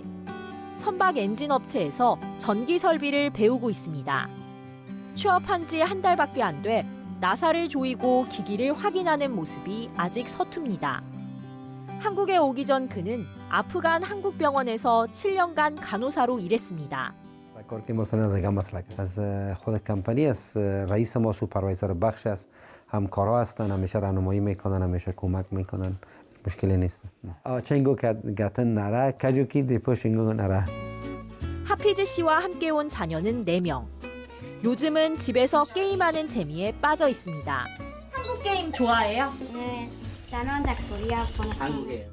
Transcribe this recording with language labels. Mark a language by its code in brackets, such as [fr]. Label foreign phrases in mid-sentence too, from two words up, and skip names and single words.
[ko] 선박 엔진 업체에서 전기 설비를 배우고 있습니다. 취업한 지 한 달밖에 안 돼 나사를 조이고 기기를 확인하는 모습이 아직 서툽니다. 한국에 오기 전 그는 아프간 한국병원에서 7년간 간호사로 일했습니다. [fa] خود کمپانی است رئیس ما سوپروایزر بخش است همکارا هستن همیشه راهنمایی میکنن همیشه کمک میکنن مشکلی نیست [ko] 친구 같은 나라 가족이 되고 싶은 나라. 하피즈 씨와 함께 온 자녀는 4명. 요즘은 집에서 게임하는 재미에 빠져 있습니다. 한국 게임 좋아해요? 네, 나는 코리아 한국이에요.